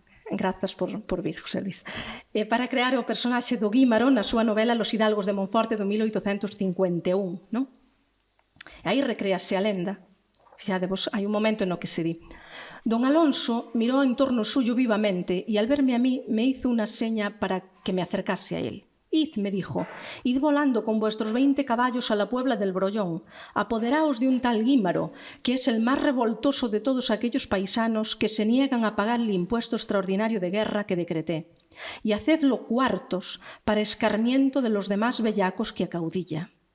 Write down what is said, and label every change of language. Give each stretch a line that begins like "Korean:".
Galician: Grazas por vir, José Luis. Para crear o personaxe do Guímaro na súa novela Los Hidalgos de Monforte do 1851, non? Aí recréase a lenda. Fixadevos, hai un momento no que se di:
Spanish: Don Alonso mirou en torno suyo vivamente e al verme a mí me hizo una seña para que me acercase a él. Id, me dijo, id volando con vuestros 20 caballos a la Puebla del Brollón, apoderaos de un tal Guímaro, que es el más revoltoso de todos aquellos paisanos que se niegan a pagar el impuesto extraordinario de guerra que decreté, y hacedlo cuartos para escarmiento de los demás bellacos que acaudilla.